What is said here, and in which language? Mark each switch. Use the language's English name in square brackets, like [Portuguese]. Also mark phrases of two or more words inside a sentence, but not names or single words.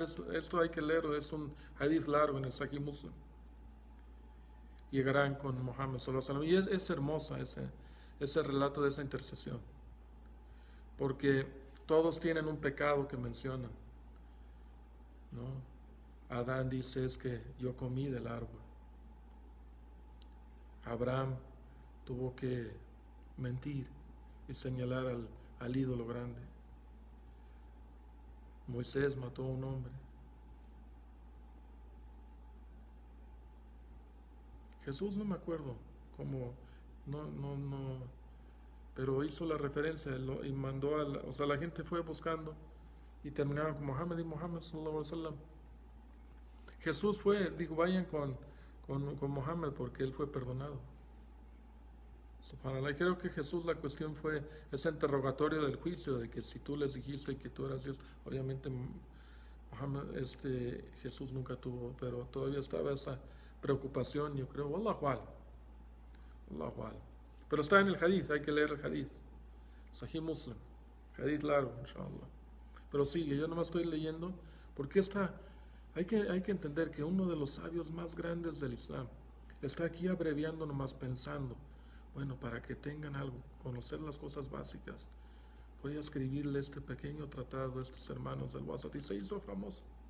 [Spanish] Esto hay que leerlo, es un hadith largo en el Sahih Muslim. Llegarán con Muhammad [Arabic] صلى الله عليه وسلم. [Spanish] Y es hermosa ese relato de esa intercesión, porque todos tienen un pecado que mencionan, ¿no? Adán dice: es que yo comí del árbol. Abraham tuvo que mentir y señalar al ídolo grande. Moisés mató a un hombre. Jesús no me acuerdo cómo, no, pero hizo la referencia y mandó o sea, la gente fue buscando y terminaron con Muhammad y Muhammad [Arabic] صلى الله عليه وسلم. [Spanish] Jesús dijo: vayan con Muhammad porque él fue perdonado. Subhanallah. Y creo que Jesús, la cuestión fue ese interrogatorio del juicio, de que si tú les dijiste que tú eras Dios, obviamente Muhammad, Jesús nunca tuvo, pero todavía estaba esa preocupación, yo creo. [Arabic] والله أعلم. والله أعلم. [Spanish] Pero está en el hadith, hay que leer el hadith. Sahih Muslim, hadith largo, inshallah. Pero sigue, yo nomás estoy leyendo, porque hay que entender que uno de los sabios más grandes del Islam está aquí abreviando, nomás pensando, bueno, para que tengan algo, conocer las cosas básicas. Voy a escribirle este pequeño tratado a estos hermanos del WhatsApp, y se hizo famoso.